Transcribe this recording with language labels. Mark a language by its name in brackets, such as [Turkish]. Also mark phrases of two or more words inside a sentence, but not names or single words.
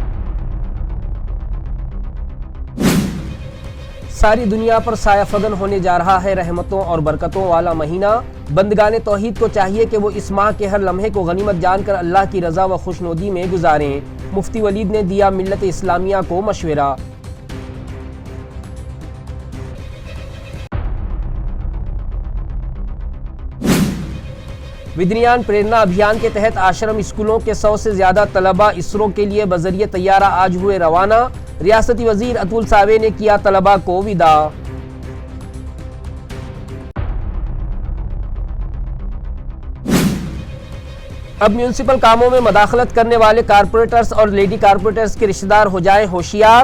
[Urdu] ساری دنیا پر سایہ فگن ہونے جا رہا ہے رحمتوں اور برکتوں والا مہینہ۔ بندگان توحید کو چاہیے کہ وہ اس ماہ کے ہر لمحے کو غنیمت جان کر اللہ کی رضا و خوشنودی میں گزاریں۔ مفتی ولید نے دیا ملت اسلامیہ کو مشورہ۔ ودریان پریرنا ابھیان کے تحت آشرم اسکولوں کے 100 سے زیادہ طلبہ اسرو کے لیے بذریعہ طیارہ آج ہوئے روانہ۔ ریاستی وزیر اتول ساوے نے کیا طلبہ کو وداع۔ اب میونسپل کاموں میں مداخلت کرنے والے کارپوریٹرز اور لیڈی کارپوریٹرز کے رشتہ دار ہو جائیں ہوشیار۔